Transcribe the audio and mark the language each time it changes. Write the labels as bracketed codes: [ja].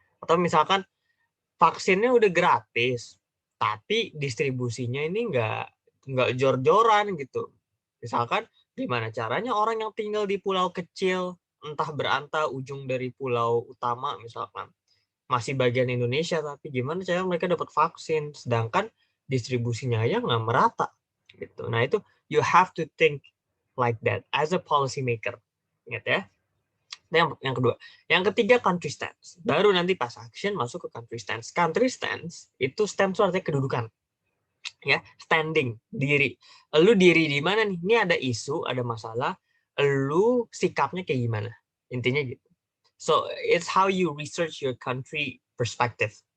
[id] Atau misalkan vaksinnya udah gratis, tapi distribusinya ini nggak jor-joran gitu. Misalkan gimana caranya orang yang tinggal di pulau kecil, entah berantah ujung dari pulau utama misalkan, masih bagian Indonesia, tapi gimana cara mereka dapat vaksin, sedangkan distribusinya aja nggak merata. Gitu. Nah itu [en] you have to think like that as a policy maker. [id] Ingat ya. Nah, yang kedua. Yang ketiga country stance. Baru nanti pas action masuk ke country stance. Country stance itu stance artinya kedudukan. Ya, standing, diri. Lu diri di mana nih? Ini ada isu, ada masalah. Lu sikapnya kayak gimana? Intinya gitu. [en] So, it's how you research your country perspective.